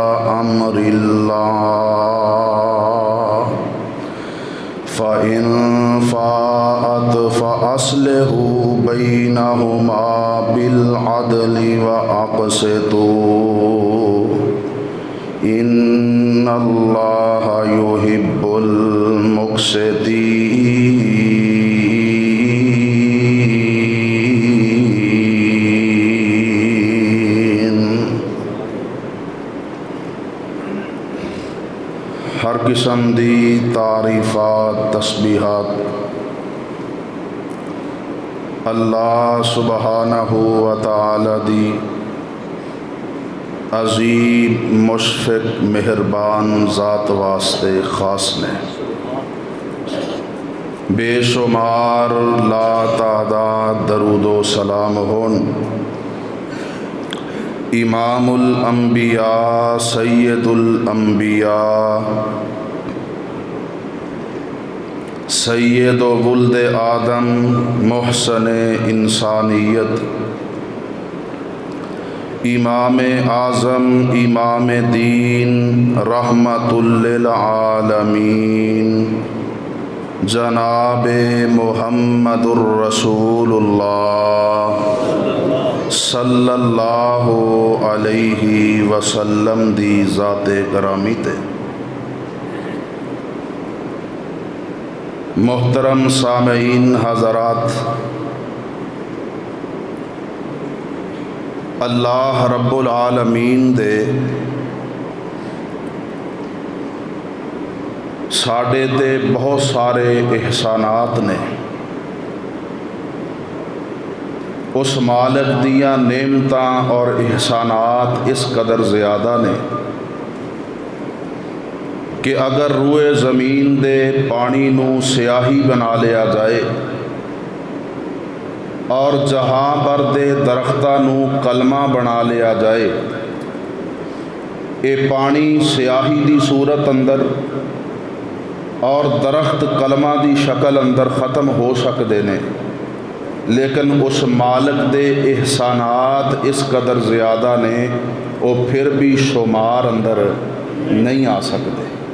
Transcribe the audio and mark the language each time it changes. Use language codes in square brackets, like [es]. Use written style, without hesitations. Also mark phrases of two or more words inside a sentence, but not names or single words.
[ar] امر اللہ فان فاءت فاصلحوا بینہما بالعدل واقسطوا ان اللہ یحب المقسطین. [pa] ہر قسم دی تعریفات تسبیحات [ar] الله سبحانه وتعالى [pa] دی عظیم مشفق مہربان ذات واسطے خاص نیں بےشمار لا تعداد درود و سلام ہون [ar] امام الانبیاء سید الانبیاء سید ولد آدم [pa] محسن انسانیت امام اعظم امام دین [ar] رحمة للعالمين [pa] جناب [ar] محمد رسول الله صلى الله عليه وسلم [pa] دی ذات گرامی تے محترم سامعین حضرات, [ar] الله رب العالمين [pa] دے ساڈے تے بہت سارے احسانات نیں. اس مالک دیاں نعمتاں اور احسانات اس قدر زیادہ نیں کہ اگر روئے زمین دے پانی نوں سیاہی بنا لیا جائے اور جہان پر دے درختاں نوں قلما بنا لیا جائے، یہ پانی سیاہی دی صورت اندر اور درخت قلما دی شکل اندر ختم ہو سکتے نیں، لیکن اس مالک دے احسانات اس قدر زیادہ نیں او فیر وی شمار اندر نہیں آ سکتے.